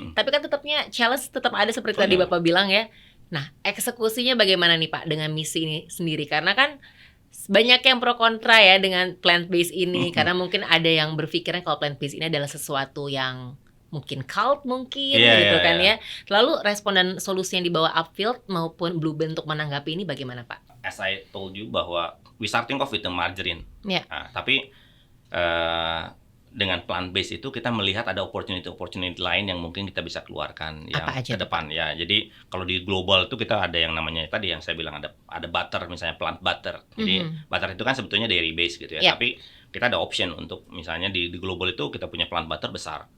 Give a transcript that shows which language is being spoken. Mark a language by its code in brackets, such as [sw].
[id] Tapi kan tetapnya challenge tetap ada seperti tadi Bapak bilang ya. Nah, eksekusinya bagaimana nih Pak dengan misi ini sendiri? Karena kan banyak yang pro kontra ya dengan plant based ini, karena mungkin ada yang berpikirnya kalau plant based ini adalah sesuatu yang mungkin cult mungkin kan ya. Lalu respon dan solusi yang dibawa Upfield maupun Blue Band untuk menanggapi ini bagaimana Pak? [en] As I told you [id] bahwa [en] we starting off with the margarine. [id] Tapi dengan plant based itu kita melihat ada opportunity lain yang mungkin kita bisa keluarkan yang ke depan ya. Jadi kalau di global itu kita ada yang namanya tadi yang saya bilang ada butter, misalnya plant butter. Jadi butter itu kan sebetulnya dairy base gitu ya. Tapi kita ada option untuk misalnya di global itu kita punya plant butter besar.